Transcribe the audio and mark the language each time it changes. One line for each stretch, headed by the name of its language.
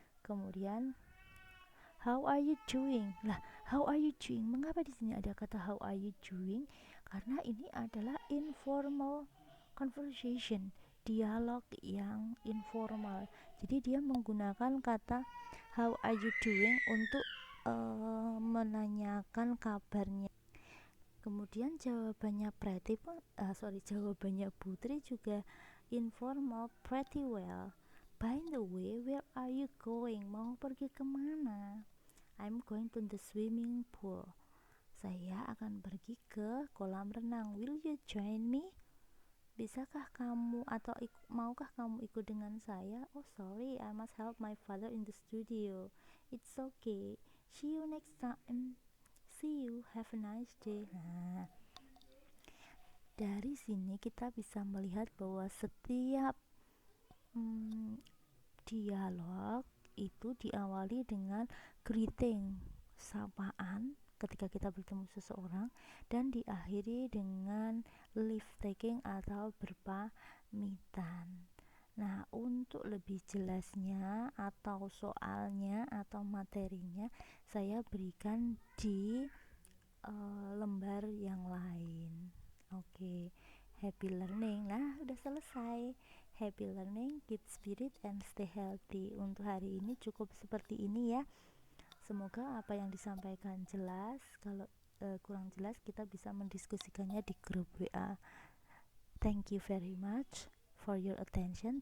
Indonesian: Kemudian,
English: how are you doing? Lah, how are you doing?
Indonesian: Mengapa di sini ada kata
English: how are you doing?
Indonesian: Karena ini adalah informal conversation, dialog yang informal. Jadi dia menggunakan kata
English: how are you doing
Indonesian: untuk menanyakan kabarnya. Kemudian jawabannya jawabannya Putri juga informal,
English: pretty well. By the way, where are you going?
Indonesian: Mau pergi kemana?
English: I'm going to the swimming pool.
Indonesian: Saya akan pergi ke kolam renang.
English: Will you join me?
Indonesian: Bisakah kamu atau maukah kamu ikut dengan saya?
English: Oh sorry, I must help my father in the studio. It's okay. See you next time. See you, have a nice day.
Indonesian: Nah, dari sini kita bisa melihat bahwa setiap dialog itu diawali dengan greeting, sapaan ketika kita bertemu seseorang, dan diakhiri dengan leave taking atau berpamitan. Nah, untuk lebih jelasnya atau soalnya atau materinya saya berikan di lembar yang lain. Oke,
English: happy learning.
Indonesian: Nah, udah selesai.
English: Happy learning, keep spirit and stay healthy.
Indonesian: Untuk hari ini cukup seperti ini ya. Semoga apa yang disampaikan jelas. Kalau kurang jelas kita bisa mendiskusikannya di grup WA.
English: Thank you very much for your attention.